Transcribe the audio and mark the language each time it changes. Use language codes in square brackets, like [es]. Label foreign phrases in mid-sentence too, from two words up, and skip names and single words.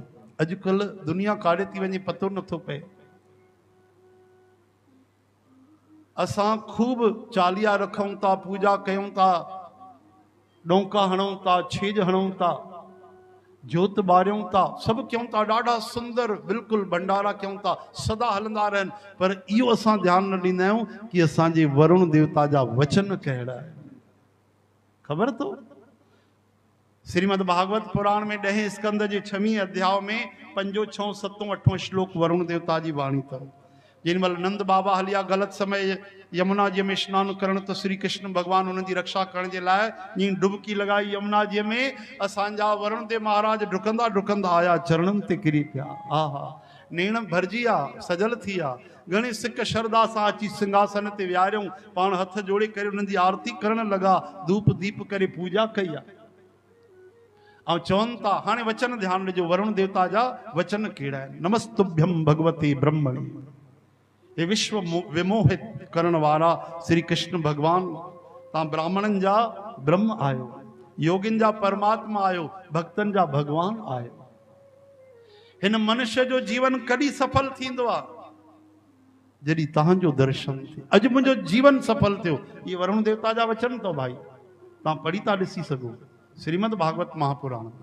[sd] अॼुकल्ह दुनिया काॾे थी वञे पतो नथो पए। असां खूब चालीहा रखूं था, पूजा कयूं था, डोंका हणूं था, छेज हणूं था, जोत ॿारियूं था, सभु कयूं था, ॾाढा सुंदर बिल्कुलु भंडारा कयूं था, सदा हलंदा रहनि, पर इहो असां ध्यानु न ॾींदा आहियूं कि असांजे वरुण देवता जा वचन कहिड़ा आहिनि। ख़बर अथव? श्रीमद भागवत पुराण में 10 स्कंद जे 6वें अध्याय में 5, 6, 7, 8 श्लोक वरुण देवता जी वाणी अथव। जिन महिल नंद बाबा हलिया ग़लति समय यमुना जी में स्नान करण, तो श्री कृष्ण भगवान उन्हनि जी रक्षा करण जे लाइ जीअं डुबकी लगाई यमुना जी में, असांजा वरुण देव महाराज डुकंदा डुकंदा आया, चरणनि ते किरी पिया। आहा, नेण भरिजी आहे, सजल थी आहे। घणी सिक श्रद्धा सां अची सिंहासन ते विहारियूं, पाण हथ जोड़े करे उन्हनि जी आरती करण लॻा, धूप दीप करे पूजा कई आहे। ऐं चवनि था, हाणे वचन ध्यानु ॾिजो, वरुण देवता जा वचन कहिड़ा आहिनि। [sa] नमस्तुभ्यम भगवती ब्रह्मणि, [sd] ये विश्व विमोहित करण वारा श्री कृष्ण भगवान, तव्हां ब्राह्मणनि जा ब्रह्म आयो, योगिन जा परमात्मा आयो, भक्तन जा भगवान आयो। हिन मनुष्य जो जीवन कॾहिं सफल थींदो आहे? जॾहिं तव्हांजो दर्शन थिए। अॼु मुंहिंजो जीवन सफल थियो, ये वरुण देवता जा वचन अथव भाई, तव्हां पढ़ी था ॾिसी सघो श्रीमद भागवत महापुराण में।